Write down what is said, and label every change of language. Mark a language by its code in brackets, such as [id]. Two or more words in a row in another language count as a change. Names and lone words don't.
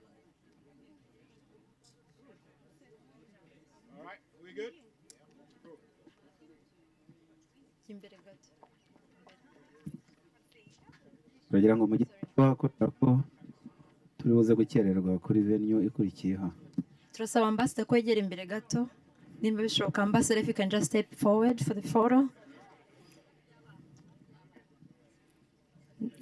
[en] All right, are we good? [rw] Turagira ngo mu gitondo ko turi buze gukererwa kuri venue ikurikiyeho. Turasaba ambassador kwegera imbere gato. Nimba bishoboka [en] ambassador, if you can just step forward for the photo.